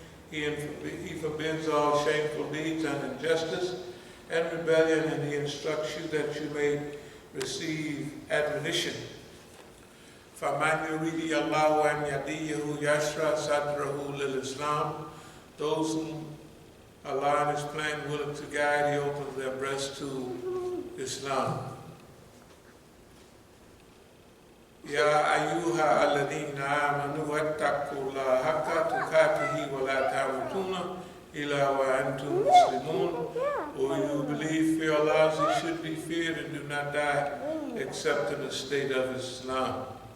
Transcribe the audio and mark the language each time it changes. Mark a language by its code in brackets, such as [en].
[en] He forbids all shameful deeds and injustice and rebellion, and He instructs you that you may receive admonition. [ar] فَمَنْ يُرِيدِ اللَّهُ أَنْ يَهْدِيَهُ يَشْرَحْ صَدْرَهُ لِلْإِسْلَامِ. [en] Those whom Allah in His plan willing to guide, He opens their breast to Islam. [ar] يا أيها الذين آمنوا واتقوا الله حق تقاته ولا تموتن إلا وأنتم مسلمون. [en] O you believe, fear Allah as He should be feared, and do not die except in the state of Islam.